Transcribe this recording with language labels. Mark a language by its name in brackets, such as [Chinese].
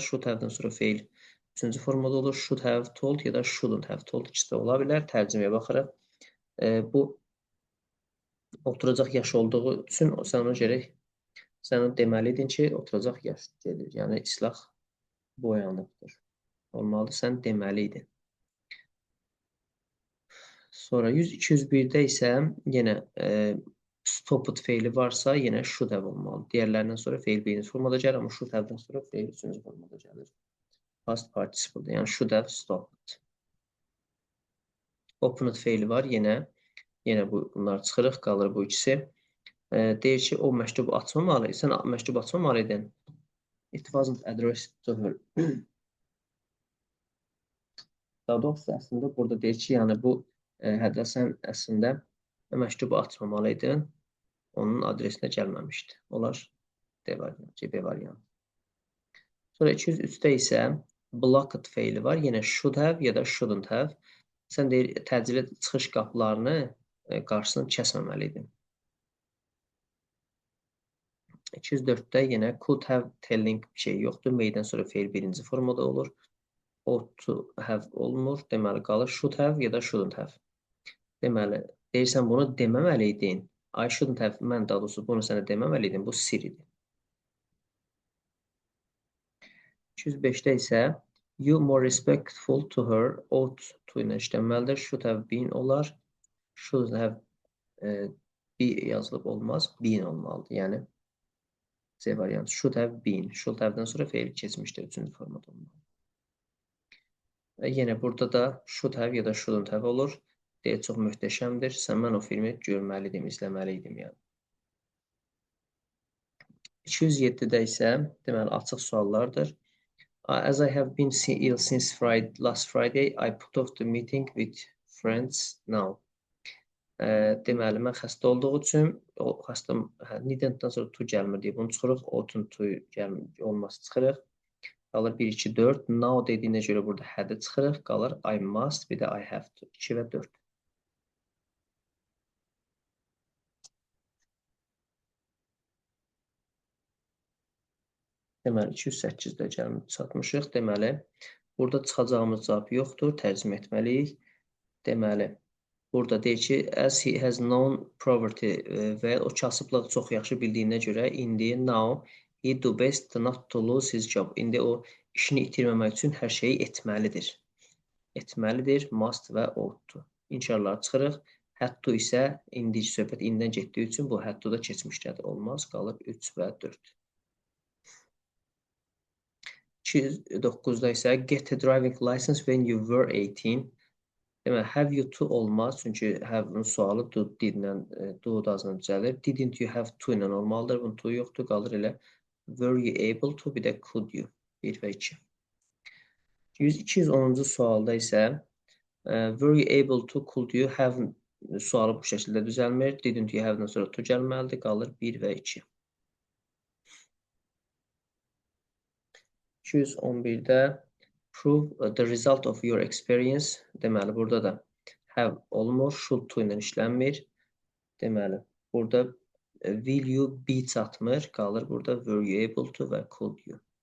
[Azerbaijani] Should have-dan sonra feil üçüncü formada olur. [English] Should have told [Azerbaijani] ya da [English] shouldn't have told [Azerbaijani] ikisi də ola bilər. Tərcüməyə baxırıq. Bu oturacaq yaş olduğu üçün sən ona görə sən deməliydin ki, oturacaq yaş gedir. Yəni islah boyanıbdır. Olmalı sən deməliydin. Sonra 100-201-də isə yenə stopped feili varsa, yenə [English] should have [Azerbaijani] olmalı. Digərlərindən sonra feil birinci formada gəlir, amma should have-dan sonra feil üçüncü formada gəlir. Past participle, yəni [English] should have stopped. [Azerbaijani] Opened feili var, yenə bunlar çıxırıq, qalır bu ikisi. Deyir ki, o məktubu açmamalı, sən məktubu açmamalıydın. [English] It wasn't addressed to her. [Azerbaijani] Daha doğrusu, əslində burada deyir ki, yəni bu hətta sən əslində məktubu açmamalıydın, onun adresinə gəlməmişdi. Olar D variantı, C-B variantı. Sonra 203-də isə blocked feili var. [English] Yenə should have [Azerbaijani] ya da [English] shouldn't have. [Azerbaijani] Sən deyir, təcili çıxış qapılarını qarşısını kəsməməliydin. 204-də yenə could have telling bir şey yoxdur. Maydən sonra feil birinci formada olur. Ought to have olmur. Deməli, qalır [English] should have [Azerbaijani] ya da [English] shouldn't have. [Azerbaijani] Deməli, deyirsən bunu deməməliydin. [English] I shouldn't have, [Azerbaijani] mən daha doğrusu bunu sənə deməməliydim. Bu sir idi. [English] 205-də isə you more respectful to her, ought to [Azerbaijani] ilə işlənməlidir. [English] Should have been olar. Should have be yazılıb olmaz. [Azerbaijani] Been olmalıdır. Yəni C variantı. [English] Should have been. [Azerbaijani] Should have-dan sonra feil keçmişdir. Üçüncü formada olmalı. Yenə burada da [English] should have [Azerbaijani] ya da [English] shouldn't have [Azerbaijani] olur. Deyil, çox möhtəşəmdir. Mən o filmi görməliydim, izləməliydim. Yəni. 207-də isə deməli, açıq suallardır. [English] As I have been ill since last Friday, I put off the meeting with friends now. [Azerbaijani] Deməli, mən xəstə olduğu üçün, needn't-dan sonra to gəlmir deyib, bunu çıxırıq, ought to olması çıxırıq. Qalır 1, 2, 4. Now dediyinə görə burada had-i çıxırıq. Qalır [English] I must, [Azerbaijani] bir də [English] I have to. [Azerbaijani] 2 və 4. Deməli, 208-də gəlmir, çatmışıq. Deməli, burada çıxacağımız cavab yoxdur. Tərcümə etməliyik. Deməli, Burada deyir ki, [English] as he has known poverty [Azerbaijani] və o kasıblığı çox yaxşı bildiyinə görə indi [English] now he do best not to lose his job. [Azerbaijani] İndi o işini itirməmək üçün hər şeyi etməlidir. Etməlidir, must və ought-dur. İnşallah çıxırıq. Had to isə indici söhbət indidən getdiyi üçün bu had to da keçmişdədir. Olmaz, qalır 3 və 4. [English] 209-da isə get a driving license when you were 18. [Azerbaijani] Deməli, have you to olmaz, çünki have-ın sualı didlə, do dazla düzəlir. [English] Didn't you have to [Azerbaijani] ilə olmalıdır, bunun to yoxdur, qalır elə. [English] Were you able to, [Azerbaijani] bir də [English] could you, 1 və 2. 210-cu sualda isə were you able to, could you have [Azerbaijani] sualı bu şəkildə düzəlmir. [English] Didn't you have- [Azerbaijani] dan sonra to gəlməlidir, qalır 1 və 2. [English] 211-də prove the result of your experience. [Azerbaijani] Deməli, burada da have olmur, should to ilə işlənmir. Deməli, burada [English] will you be [Azerbaijani] çatmır, qalır burada [English] were you able to və could you.